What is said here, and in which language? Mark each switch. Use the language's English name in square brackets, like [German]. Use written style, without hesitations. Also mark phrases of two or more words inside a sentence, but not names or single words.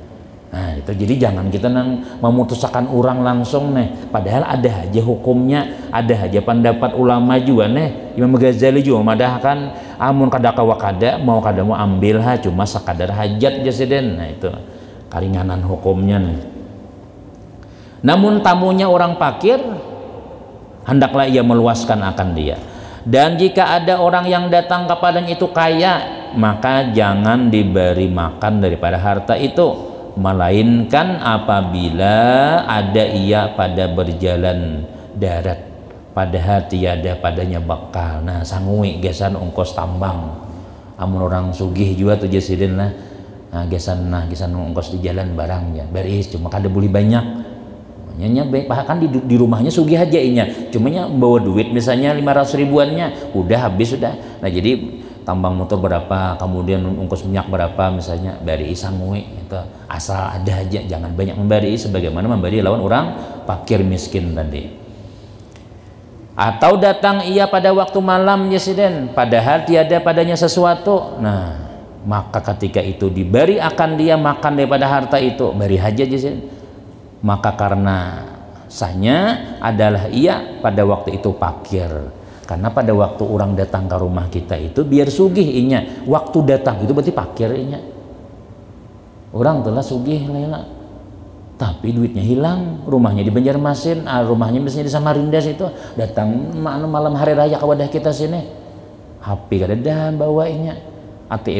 [Indonesian] Nah itu jadi jangan kita nang memutuskan orang langsung nih. Padahal ada aja hukumnya, ada aja pendapat ulama juga nih. [Banjar] Imam Ghazali juga madahkan amun kada kawa kada mau ambil cuma sekadar hajat jasiden. Nah itu karinganan hukumnya nih. [Indonesian] Namun tamunya orang fakir hendaklah ia meluaskan akan dia. Dan jika ada orang yang datang kepadanya itu kaya, maka jangan diberi makan daripada harta itu, melainkan apabila ada ia pada berjalan darat, padahal tiada padanya bekal. [Banjar] Nah sangui gesan ongkos tambang. Amun orang sugih juga tuh jasidin lah. Nah gesan ongkos di jalan barangnya. Beris cuma kada boleh banyak. Bahkan di rumahnya sugih aja inya, cumanya bawa duit misalnya 500 ribuannya udah habis sudah. [Indonesian] Nah jadi tambang motor berapa, kemudian ongkos minyak berapa misalnya, bari sangui itu asal ada aja, jangan banyak memberi sebagaimana memberi lawan orang fakir miskin tadi. Atau datang ia pada waktu malam jasiden, padahal tiada padanya sesuatu. Nah maka ketika itu diberi akan dia makan daripada harta itu, beri aja jasiden. Maka karena sahnya adalah ia pada waktu itu fakir, karena pada waktu orang datang ke rumah kita itu biar sugih inya, waktu datang itu berarti fakir inya. Orang telah sugih lah, tapi duitnya hilang, rumahnya di Banjarmasin, rumahnya misalnya di Samarinda situ, datang malam hari raya ke wadah kita sini, HP kada ada bawanya, ATM